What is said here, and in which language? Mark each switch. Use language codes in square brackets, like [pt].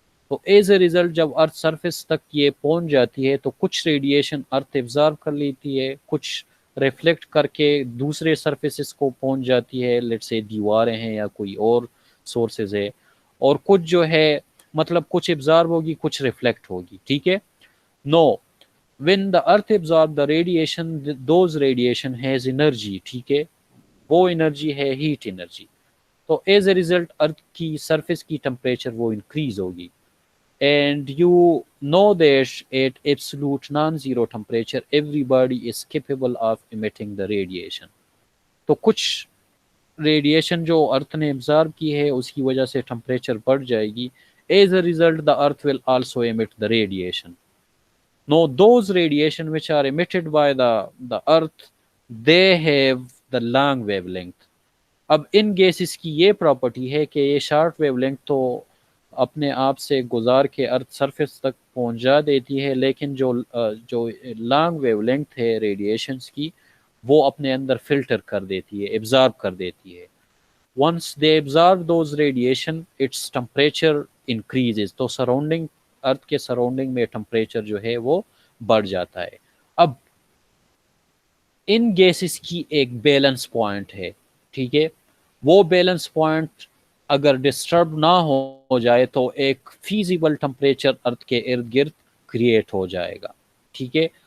[hi] तो as a result जब earth surface तक ये पहुंच जाती है तो कुछ रेडिएशन अर्थ एब्जॉर्ब कर लेती है, कुछ रिफ्लेक्ट करके दूसरे सरफेसेस को पहुंच जाती है, लेट्स से दीवारें हैं या कोई और सोर्सेज है, और कुछ जो है मतलब कुछ एब्जॉर्ब होगी कुछ रिफ्लेक्ट होगी, ठीक है. [en] no, when the earth absorb the radiation, those radiation has energy, [hi] ठीक है, वो एनर्जी है हीट एनर्जी. तो एज ए रिजल्ट अर्थ की सरफेस की टेम्परेचर वो इंक्रीज होगी. [en] And you know that at absolute non zero temperature everybody is capable of emitting the radiation. [hi] तो कुछ रेडिएशन जो अर्थ ने एब्जॉर्ब की है उसकी वजह से टेम्परेचर बढ़ जाएगी. [en] As a result the earth will also emit the radiation. No, those radiation which are emitted by the earth, they have the long wavelength. [hi] अब इन गैसेस की ये प्रॉपर्टी है कि ये शॉर्ट वेवलेंथ तो अपने आप से गुजार के अर्थ सरफेस तक पहुंचा देती है, लेकिन जो लॉन्ग वेवलेंथ है रेडिएशंस की वो अपने अंदर फिल्टर कर देती है, एब्जॉर्ब कर देती है. [en] once they absorb those radiation, its temperature increases. [hi] तो सराउंडिंग, अर्थ के सराउंडिंग में टेम्परेचर जो है वो बढ़ जाता है. अब इन गैसेस की एक बैलेंस पॉइंट है, ठीक है, वो बैलेंस पॉइंट अगर डिस्टर्ब ना हो जाए तो एक फीजिबल टेम्परेचर अर्थ के इर्द गिर्द क्रिएट हो जाएगा, ठीक है.